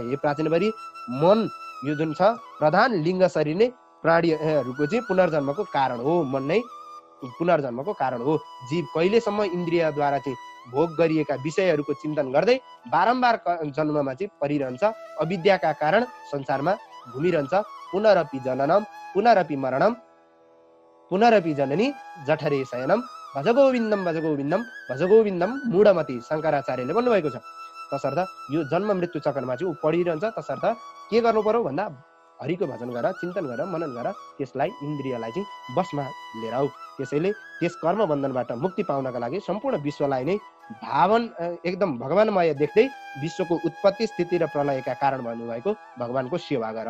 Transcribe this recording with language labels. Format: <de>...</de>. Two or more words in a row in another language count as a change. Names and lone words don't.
<ne>हे प्राचीनवरी, मन यो जुन छ प्रधान लिङ्ग शरीर नै प्राणीहरूको चाहिँ पुनर्जन्मको कारण हो। मन नै पुनर्जन्मको कारण हो। जीव कहिलेसम्म इन्द्रियद्वारा चाहिँ भोग गरिएका विषयहरूको चिन्तन गर्दै बारम्बार जन्ममा चाहिँ परिरहन्छ, अविद्याका कारण संसारमा घुमिरहन्छ।</ne> <sa>पुनरपि जननम पुनरपि मरणम पुनरपि जननी जठरे शयनम भजगोविन्दम भजगोविन्दम भजगोविन्दम मूढमती</sa> <ne>शङ्कराचार्यले भन्नुभएको छ। तसर्थ यो जन्म मृत्यु चक्रमा चाहिँ ऊ पढिरहन्छ। तसर्थ के गर्नु पर्यो भन्दा हरिको भजन गर, चिन्तन गर, मनन गर, त्यसलाई इन्द्रियलाई चाहिँ बसमा लिएर आऊ। त्यसैले त्यस कर्म बन्धनबाट मुक्ति पाउनका लागि सम्पूर्ण विश्वलाई नै एकदम भगवानमय देख्दै विश्वको उत्पत्ति स्थिति र प्रलयका कारण भन्नुभएको भगवानको सेवा गर।</ne>